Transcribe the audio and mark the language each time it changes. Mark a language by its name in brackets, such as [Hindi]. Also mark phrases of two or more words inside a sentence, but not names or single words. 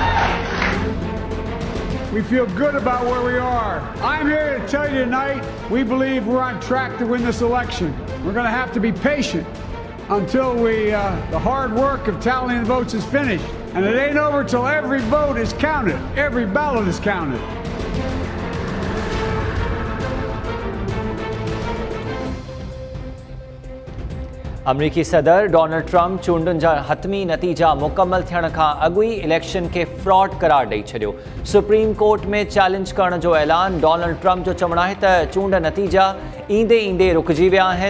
[English] We feel good about where we are. I'm here to tell you tonight, we believe we're on track to win this election. We're going to have to be patient until the hard work of tallying the votes is finished. And it ain't over till every vote is counted. Every ballot is counted. [Sindhi] अमरीकी सदर डोनाल्ड ट्रम्प चूंडुनि जा हतमी नतीजा मुकमल थियण खां अॻु ई इलेक्शन खे फ्रॉड करार ॾेई छॾियो। सुप्रीम कोर्ट में चैलेंज करण जो ऐलान। डोनाल्ड ट्रम्प जो चवणु आहे त चूंड नतीजा ईंदे ईंदे रुकिजी विया आहिनि।